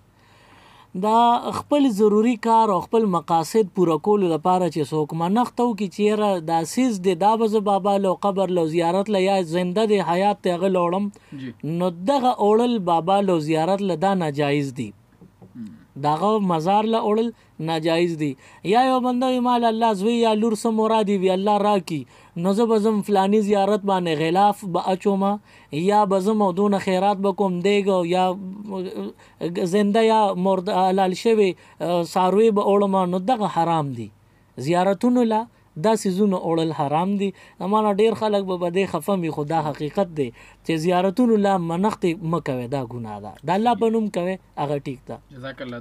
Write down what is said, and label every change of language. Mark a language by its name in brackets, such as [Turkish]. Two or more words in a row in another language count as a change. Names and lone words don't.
[Pashto] دا خپل ضروری کار او خپل مقاصد پوره کولو لپاره چې څوک منښت وکړي چې یاره دا سیز دی دا به زه بابا له قبر له زیارت له یا زنده دی حیات ته هغه له نو دغه اوړل بابا له زیارت له دا ناجایز دی، دغه مزار له اوړل ناجایز دی. یا یو بنده وي مال الله زوی یا لور څه مرادي وي الله راکي نو زه به ځم فلاني زیارت باندې غلاف به اچومه یا به ځم او دونه خیرات به کوم دیګ یا زنده یا مرد حلال شوي څاروي به اوړم نو دغه حرام دي. زیارتونو له دا سیزونه اوړل حرام دي. امانه ډیر خلک به په دې خفه وي خو دا حقیقت دی چې زیارتونو له منښتې مه کوئ دا ګناه ده، د الله په نوم کوئ هغه ټیک ده. [Arabic] جزاک الله.